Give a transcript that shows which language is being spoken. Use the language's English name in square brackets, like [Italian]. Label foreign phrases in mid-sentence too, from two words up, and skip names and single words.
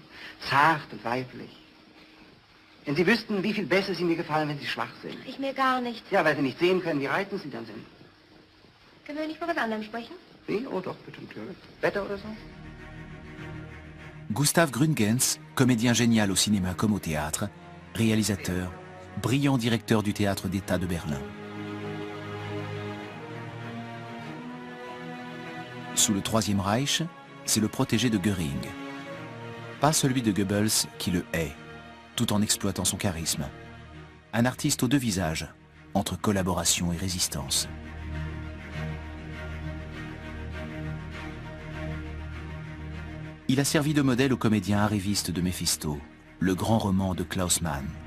[German] Zart und weiblich. Wenn Sie wüssten, wie viel besser Sie mir gefallen, wenn Sie schwach sind. Ich mir gar nicht. Ja, weil Sie nicht sehen können, wie reizend Sie dann sind. Können wir nicht mal was anderem sprechen? Wie? Oh doch, bitte, natürlich. Wetter oder so? [French] Gustav Gründgens, comédien génial au cinéma comme au théâtre, réalisateur, brillant directeur du théâtre d'État de Berlin. Sous le Troisième Reich, c'est le protégé de Göring. Pas celui de Goebbels qui le hait, tout en exploitant son charisme. Un artiste aux deux visages, entre collaboration et résistance. Il a servi de modèle au comédien arriviste de Méphisto, le grand roman de Klaus Mann.